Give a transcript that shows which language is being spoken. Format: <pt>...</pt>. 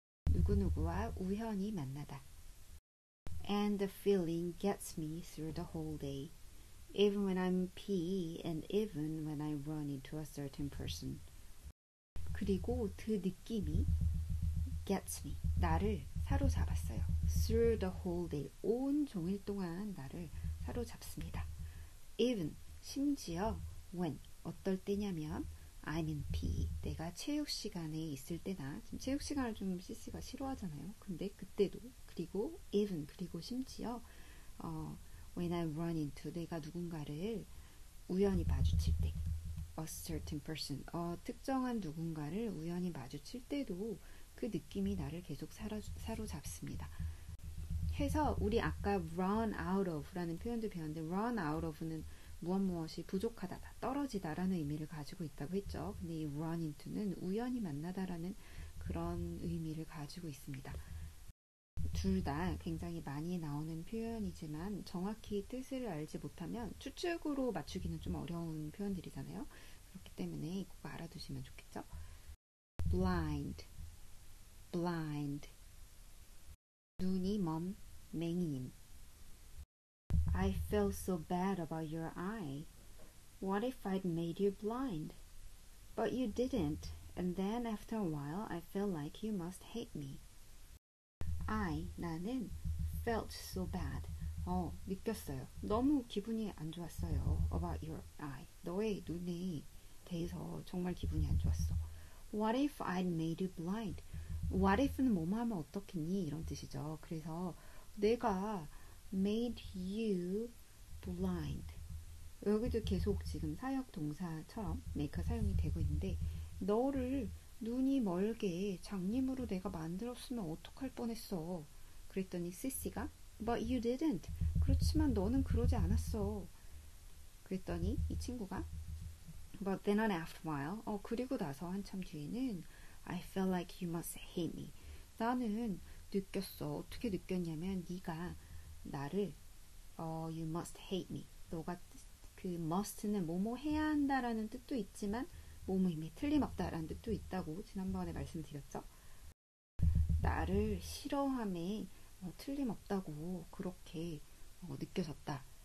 <ko>누구누구와 우연히 만나다.</ko> <en>And the feeling gets me through the whole day. Even when I'm pee and even when I run into a certain person.</en> <ko>그리고 그 느낌이</ko> <en>gets me.</en> <ko>나를 사로잡았어요.</ko> <en>Through the whole day.</en> <ko>온 종일 동안 나를 사로잡습니다.</ko> <en>Even.</en> <ko>심지어</ko> <en>when.</en> <ko>어떨 때냐면</ko> <en>I'm in PE.</en> <ko>내가 체육 시간에 있을 때나 지금 체육 시간을 좀 CC가 싫어하잖아요. 근데 그때도 그리고 even 그리고 심지어</ko> <en>when I run into</en> <ko>내가 누군가를 우연히 마주칠 때</ko> <en>a certain person</en> <ko>특정한 누군가를 우연히 마주칠 때도 그 느낌이 나를 계속 사로잡습니다. 해서 우리 아까</ko> <en>run out of</en> <ko>라는 표현도 배웠는데 run out of는 무엇이 부족하다, 떨어지다 라는 의미를 가지고 있다고 했죠. 근데 이</ko> <en>run into</en> <ko>는 우연히 만나다라는 그런 의미를 가지고 있습니다. 둘 다 굉장히 많이 나오는 표현이지만 정확히 뜻을 알지 못하면 추측으로 맞추기는 좀 어려운 표현들이잖아요. 그렇기 때문에 꼭 알아두시면 좋겠죠.</ko> <en>blind</en> <ko>눈이 먼 맹인</ko> <en>I feel so bad about your eye. What if I'd made you blind? But you didn't. And then after a while, I felt like you must hate me.</en> <ko>나는</ko> <en>felt so bad.</en> <ko>느꼈어요. 너무 기분이 안 좋았어요.</ko> <en>About your eye.</en> <ko>너의 눈에 대해서 정말 기분이 안 좋았어.</ko> <en>What if I'd made you blind? What if</en> <ko>는 뭐뭐 하면 어떻겠니? 이런 뜻이죠. 그래서 내가</ko> <en>made you blind.</en> <ko>여기도 계속 지금 사역 동사처럼 make가 사용이 되고 있는데 너를 눈이 멀게 장님으로 내가 만들었으면 어떡할 뻔했어. 그랬더니 시시가</ko> <en>But you didn't.</en> <ko>그렇지만 너는 그러지 않았어. 그랬더니 이 친구가</ko> <en>But then after a while</en> <ko>그리고 나서 한참 뒤에는</ko> <en>I felt like you must hate me.</en> <ko>나는 느꼈어. 어떻게 느꼈냐면 네가 나를</ko> <en>you must hate me.</en> <ko>너가 그 must는 뭐뭐 해야 한다라는 뜻도 있지만 뭐뭐임에 틀림없다라는 뜻도 있다고 지난번에 말씀드렸죠. 나를 싫어함에 틀림없다고 그렇게 느껴졌다.</ko>